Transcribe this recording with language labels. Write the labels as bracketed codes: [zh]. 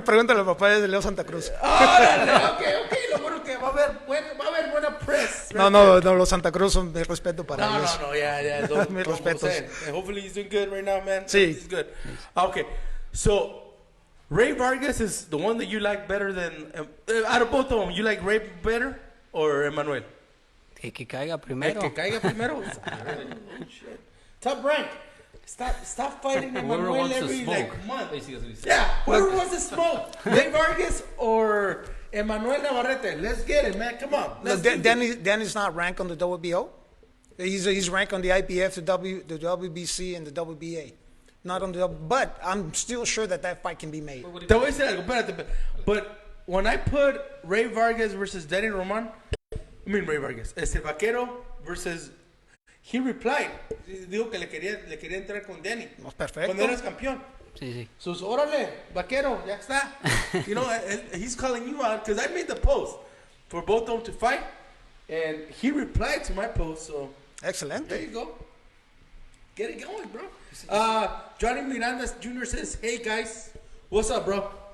[es] Pregúntale al papá de Leo Santa Cruz. Órale, ok. Lo bueno que va a haber buena press. No, los Santa Cruz son de respeto para ellos. [en] No, yeah. [es] Mis respetos. [en] Hopefully he's doing good right now, man. [es] Sí. [en] He's good. Okay, so Rey Vargas is the one that you like better than... out of both of them, you like Rey better or Emanuel? [es] El que caiga primero. El que caiga primero. [en] Oh, shit. Top rank. Stop fighting Emanuel every month. Yeah, whoever wants to smoke. Rey Vargas or Emanuel Navarrete. Let's get it, man. Come on. Danny's not ranked on the WBO. He's ranked on the IPF, the WBC, and the WBA. Not on the but I'm still sure that fight can be made. [es] Te voy a decir algo, espérate. [en] But when I put Rey Vargas versus Danny Roman, Rey Vargas, Vaquero versus... He replied. [es] Dijo que le quería entrar con Danny. Perfecto. Cuando eras campeón. Sí. So, órale, Vaquero, ya está. [en] You know, he's calling you out because I made the post for both of them to fight. And he replied to my post, so... Excellent. There you go. Get it going, bro. Johnny Miranda Jr. says, hey, guys. What's up, bro?